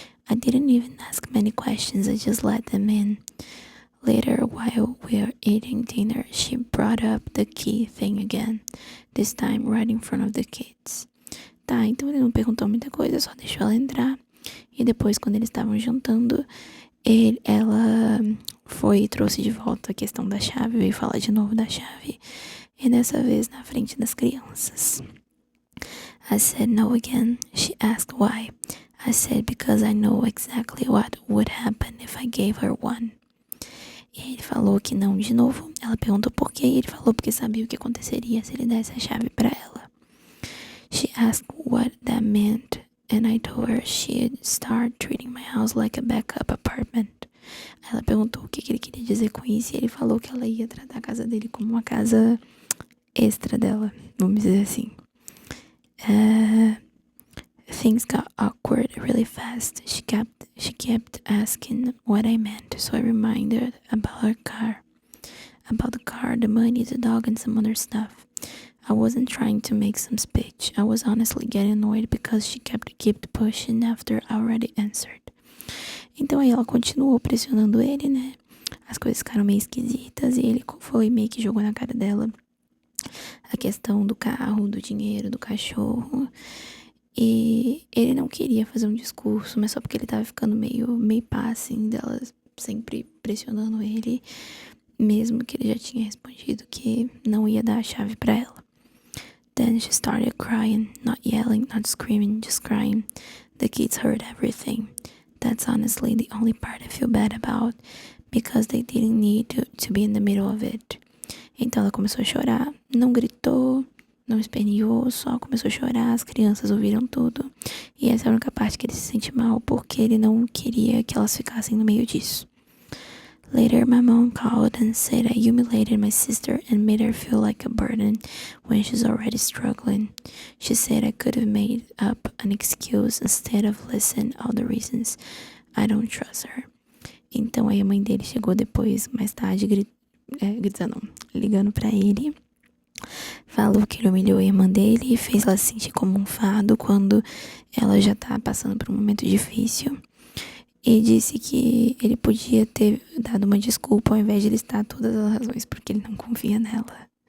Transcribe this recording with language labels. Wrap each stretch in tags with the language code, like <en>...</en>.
<en>I didn't even ask many questions, I just let them in. Later, while we were eating dinner, she brought up the key thing again, this time right in front of the kids.</en> <pt>Tá, então ele não perguntou muita coisa, só deixou ela entrar. E depois, quando eles estavam jantando, ela foi e trouxe de volta a questão da chave, veio falar de novo da chave. E dessa vez na frente das crianças.</pt> <en>I said no again. She asked why. I said because I know exactly what would happen if I gave her one.</en> <pt>E aí ele falou que não de novo. Ela perguntou por quê e ele falou porque sabia o que aconteceria se ele desse a chave pra ela.</pt> <en>She asked what that meant and I told her she'd start treating my house like a backup apartment.</en> <pt>Ela perguntou o que ele queria dizer com isso e ele falou que ela ia tratar a casa dele como uma casa extra dela, vamos dizer assim.</pt> <en>Things got awkward really fast. She kept asking what I meant, so I reminded about the car, the money, the dog, and some other stuff. I wasn't trying to make some speech. I was honestly getting annoyed because she kept pushing after I already answered.</en> <pt>Então aí ela continuou pressionando ele, né? As coisas ficaram meio esquisitas e ele foi meio que jogou na cara dela a questão do carro, do dinheiro, do cachorro. E ele não queria fazer um discurso, mas só porque ele tava ficando meio pá, assim, dela sempre pressionando ele, mesmo que ele já tinha respondido que não ia dar a chave pra ela.</pt> <en>Then she started crying, not yelling, not screaming, just crying. The kids heard everything. That's honestly the only part I feel bad about, because they didn't need to be in the middle of it.</en> <pt>Então ela começou a chorar, não gritou, não esperneou, só começou a chorar, as crianças ouviram tudo. E essa é a única parte que ele se sente mal, porque ele não queria que elas ficassem no meio disso.</pt> <en>Later, my mom called and said I humiliated my sister and made her feel like a burden when she's already struggling. She said I could have made up an excuse instead of listing all the reasons I don't trust her.</en> <pt>Então aí a mãe dele chegou depois, mais tarde, ligando pra ele. Falou que ele humilhou a irmã dele e fez ela se sentir como um fardo quando ela já tá passando por um momento difícil. E disse que ele podia ter dado uma desculpa ao invés de listar todas as razões porque ele não confia nela.</pt>